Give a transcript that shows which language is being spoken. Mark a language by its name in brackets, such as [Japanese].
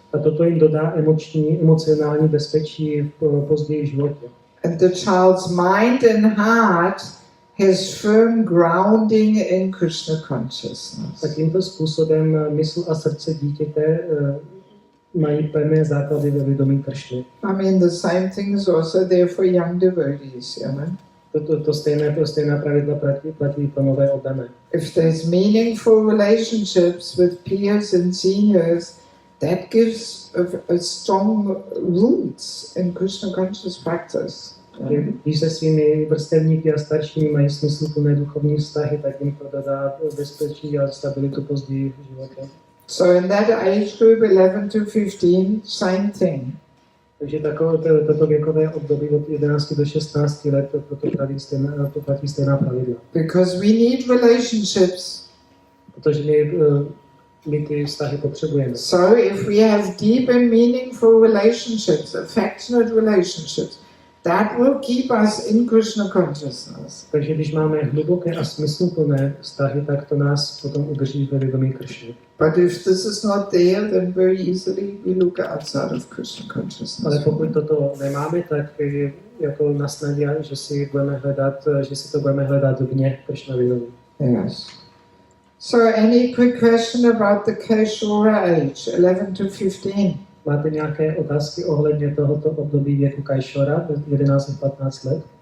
[Czech] A toto jim dodá emocionální bezpečí později v životě. [English] And the child's mind and heart has firm grounding in Krishna consciousness. [Czech] A tímto způsobem mysl a srdce dítěte mají pevné základy ve vědomí Kršny. [English] I mean, the same thing is also there for young devotees, you know. [Czech] To stejná pravidla platí pro nové oddané. [English] If there's meaningful relationships with peers and seniors, that gives a strong roots in Krishna conscious practice. [Czech] Když se svými vrstevníky a staršími mají smysluplné duchovní vztahy, tak jim to dodá bezpečí a stabilitu později v životě. [English] So in that age group 11 to 15, same thing. [Czech] Takže toto věkové období od 11 do 16 let to platí stejná pravidla. [English] Because we need relationships. [Czech] Protože my ty vztahy potřebujeme. [English] So if we have deep and meaningful relationships, affectionate relationships, that will keep us in Krishna consciousness. [Czech] Takže když máme hluboké a smysluplné vztahy, tak to nás potom udrží ve vědomí Kršny. [English] But if this is not there, then very easily we look outside of Krishna consciousness. [Czech] Ale pokud toto nemáme, tak je jako na snadě, že si to budeme hledat vně Kršna vědomí. [English] Yes. So any quick question about the Kaishora age, 11 to 15? [Czech] Máte nějaké otázky ohledně tohoto období věku Kaishora, 11 až 15 let?